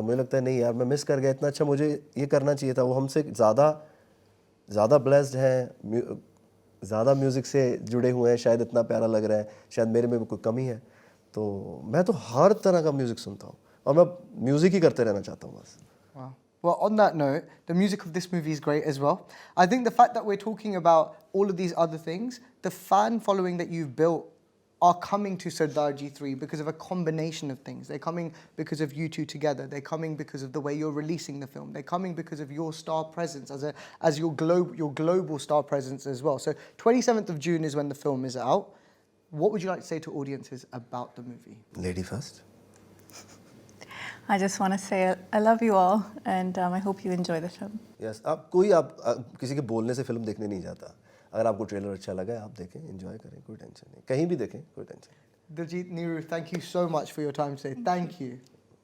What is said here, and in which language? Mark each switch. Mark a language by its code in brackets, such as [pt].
[hi] मुझे लगता है नहीं यार, मैं मिस कर गया, इतना अच्छा मुझे ये करना चाहिए था। वो हमसे ज़्यादा ब्लेस्ड हैं, ज़्यादा म्यूज़िक से जुड़े हुए हैं, शायद इतना प्यारा लग रहा है, शायद मेरे में कोई कमी है। तो मैं तो हर तरह का म्यूज़िक सुनता हूँ, और मैं म्यूज़िक ही करते रहना चाहता हूँ बस। [en] Wow. Well, on that note, the music of this movie is great as well. I think the fact that we're talking about all of these other things, the fan following that you've built are coming to Sardar G3 because of a combination of things. They're coming because of you two together. They're coming because of the way you're releasing the film. They're coming because of your star presence as your global star presence as well. So 27th of June is when the film is out. What would you like to say to audiences about the movie? Lady first. I just want to say I love you all, and I hope you enjoy the film. Yes. [hi] आप किसी के बोलने से film देखने नहीं जाता। अगर आपको ट्रेलर अच्छा लगा है, आप देखें, एंजॉय करें, कोई टेंशन नहीं, कहीं भी देखें, कोई टेंशन नहीं। [en] Diljit, Niru, thank you so much for your time today. Thank you.